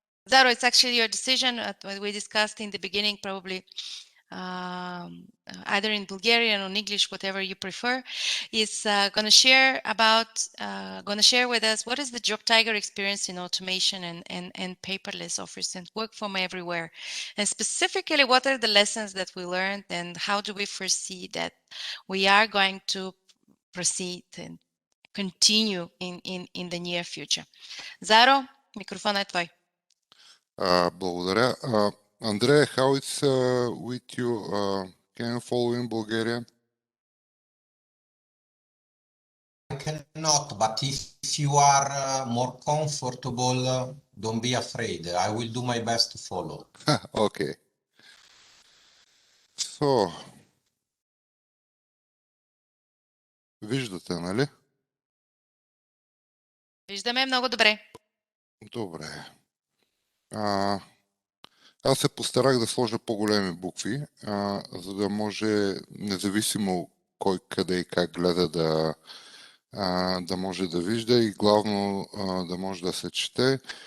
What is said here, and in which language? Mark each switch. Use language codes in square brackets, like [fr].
[en] Zaro, it's actually your decision. What we discussed in the beginning, probably either in Bulgarian or in English, whatever you prefer, is going to share with us what is the Job Tiger experience in automation and paperless office and work from everywhere, and specifically what are the lessons that we learned and how do we foresee that we are going to proceed and continue in the near future. [bg] Zaro, микрофонът е твой. Благодаря. [en] Andrea, how it's with you? Can you follow in Bulgarian? I cannot, but if you are more comfortable, don't be afraid. I will do my best to follow. Okay. So, [bg] виждате, нали? Виждаме много добре. Добре. Аз се постарах да сложа по-големи букви, за да може, независимо кой къде и как гледа, да може да вижда и главно да може да се чете.